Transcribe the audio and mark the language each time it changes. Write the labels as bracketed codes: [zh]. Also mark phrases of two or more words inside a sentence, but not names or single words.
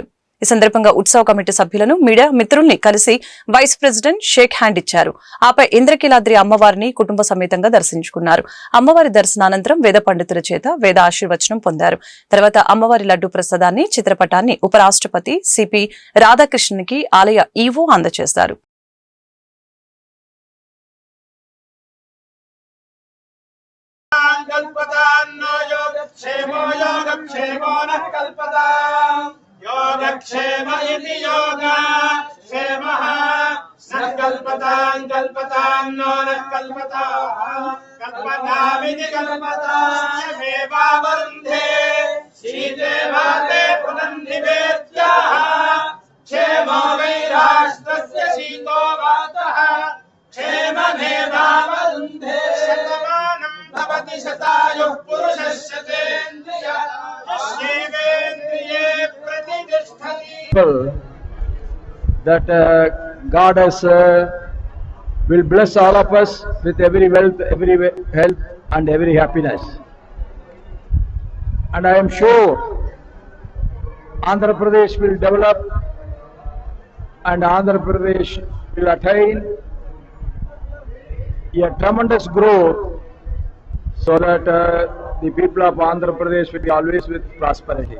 [te] ఈ సందర్భంగా ఉత్సవ కమిటీ సభ్యులను, మీడియా మిత్రుల్ని కలిసి [en] vice president shake hand [te] ఇచ్చారు. ఆపై ఇంద్రకీలాద్రి అమ్మవారిని కుటుంబ సమేతంగా దర్శించుకున్నారు. అమ్మవారి దర్శనానంతరం వేద పండితుల చేత వేద ఆశీర్వచనం పొందారు. తర్వాత అమ్మవారి లడ్డు ప్రసాదాన్ని, చిత్రపటాన్ని ఉపరాష్ట్రపతి సిపి రాధాకృష్ణన్కి ఆలయ ఈవో అందజేశారు. [sa] योगक्षेम इति योगा क्षेमः न कल्पतां नो न कल्पतामिति कल्पतामेवा वरुन्धे शीते वाते पुनन्निवेद्याः क्षेमो वै राष्ट्रस्य शीतो वातः क्षेममेवावरुन्धे शतमानं भवति शतायुः पुरुषः शतेन्द्रियः [en] that Goddess will bless all of us with every wealth, every health and every happiness. And I am sure Andhra Pradesh will develop and Andhra Pradesh will attain a tremendous growth so that the people of Andhra Pradesh will be always with prosperity.